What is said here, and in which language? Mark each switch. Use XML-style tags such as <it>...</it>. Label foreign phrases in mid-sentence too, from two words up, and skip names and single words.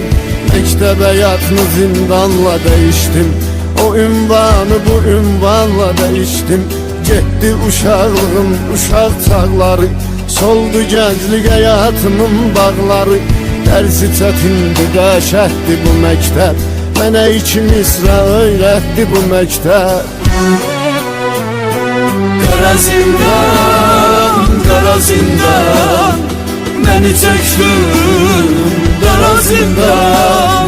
<az>Məktəb həyatını zindanla dəyişdim, o ünvanı bu ünvanla dəyişdim. Getdi uşaqlığım, uşaq çağları, soldu gənclik həyatımın bağları. Dərsi çətindi, dəhşətdi bu məktəb, mənə iki misra öyrətdi bu məktəb.</az> <tr>Kara zindan, kara zindan, beni çektin dara zindan.</tr>